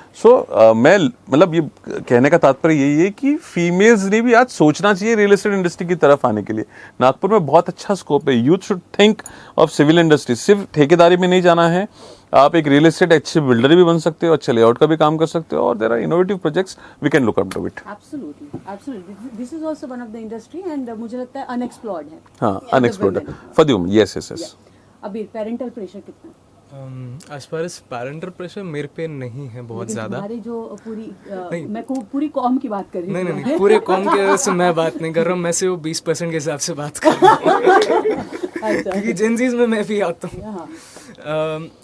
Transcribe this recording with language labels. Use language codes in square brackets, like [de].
[hi] सो मैं मतलब ये कहने का तात्पर्य यही है कि फीमेल्स ने भी आज सोचना चाहिए रियल एस्टेट इंडस्ट्री की तरफ आने के लिए। नागपुर में बहुत अच्छा स्कोप है। [en] Youth should think of civil industry. [hi] सिर्फ ठेकेदारी में नहीं जाना है, आप एक रियल एस्टेट अच्छे बिल्डर भी बन सकते हो, अच्छे लेआउट का भी काम कर सकते हो, और [en] There are innovative projects we can look up to it. Absolutely. This is also one of the industry and [hi] मुझे लगता है [en] unexplored है। [hi] हाँ, अनएक्सप्लोर्ड है [en] For the women. Yes. [hi] अभी पेरेंटल प्रेशर कितना? [en] as far as parental pressure [hi] मेरे पे नहीं है बहुत ज़्यादा। हमारी जो पूरी मैं पूरी कॉम की बात कर रही हूँ। नहीं, पूरे कॉम के वजह से मैं बात नहीं कर रहा हूँ, मैं सिर्फ 20% के हिसाब से बात कर रहा हूँ क्योंकि जेनजीज में मैं भी आता हूँ।